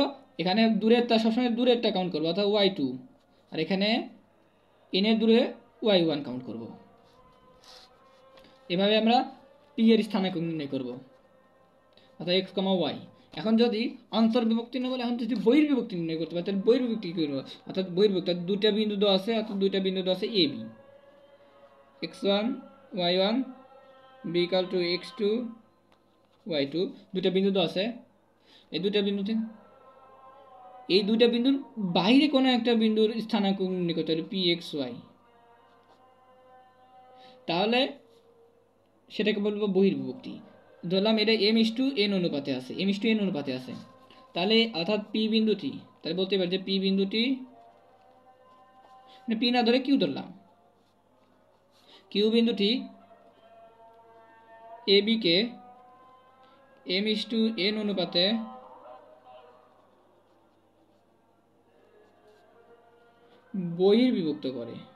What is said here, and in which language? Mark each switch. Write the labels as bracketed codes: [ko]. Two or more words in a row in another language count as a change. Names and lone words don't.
[bn] এখানে দূরেরটা সবসময় দূরেরটা কাউন্ট করবো, অর্থাৎ y2, আর এখানে n এর দূরে y1 কাউন্ট করব। এভাবে আমরা p এর স্থানাঙ্ক নির্ণয় করব, অর্থাৎ x, y। এখন যদি অন্তর্বিভক্তি না বলে, এখন যদি বহির্বিভক্তি নির্ণয় করতে পারি, তাহলে বহির্বিভক্তি কী করবো? অর্থাৎ বহির্বিভক্তি দুইটা বিন্দু দেওয়া আছে, অর্থাৎ দুইটা বিন্দু দেওয়া আছে a, b, x1, y1, b = x2, y2, দুইটা বিন্দু দেওয়া আছে। এই দুইটা বিন্দুতে, এই দুইটা বিন্দুর বাইরে কোনো একটা বিন্দুর স্থানাঙ্ক নির্ণয় করতে হবে p, x, y, তাহলে সেটাকে বলবো বহির্বিভক্তি। ধরলাম এটা m:n অনুপাতে আছে, m:n অনুপাতে আছে, তাহলে অর্থাৎ p বিন্দুটি, তাহলে বলতে পারি যে p বিন্দুটি, p না ধরে q ধরলাম, q বিন্দুটি ab কে m:n অনুপাতে বহির্বিভক্ত করে।